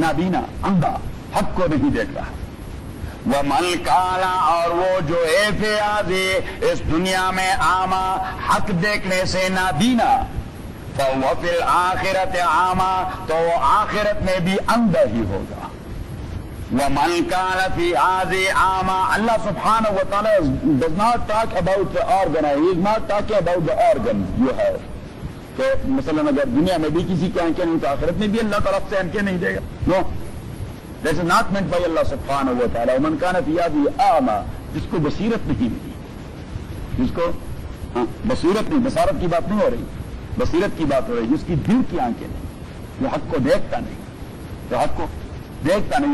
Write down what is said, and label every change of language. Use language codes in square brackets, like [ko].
[ur] نابینا اندھا حق کو نہیں دیکھ رہا. [ar] ومن کانا [ur] اور وہ جو ہے [ar] فی ہذہ [ur] اس دنیا میں [ar] اعمی [ur] حق دیکھنے سے نابینا, [ar] فہو فی الآخرت اعمی, [ur] تو وہ آخرت میں بھی اندھا ہی ہوگا. [ar] ومن کان فی ہذہ اعمی, [en] اللہ سبحانہ و تعالیٰ does not talk about the organ, he is not talking about the organ you have. [ur] کہ مثلا اگر دنیا میں بھی کسی کے آنکھیں نہیں تو آخرت میں بھی اللہ طرف سے آنکھیں نہیں دے گا. [en] No, that is not meant by Allah سبحانہ و تعالیٰ. [ar] ومن کان فی ہذہ اعمی, [ur] جس کو بصیرت نہیں ملی, جس کو بصیرت نہیں, بصارت کی بات نہیں ہو رہی, بصیرت کی بات ہو رہی, جس کی دل کی آنکھیں نہیں, جو حق کو دیکھتا نہیں, جو حق کو دیکھتا نہیں.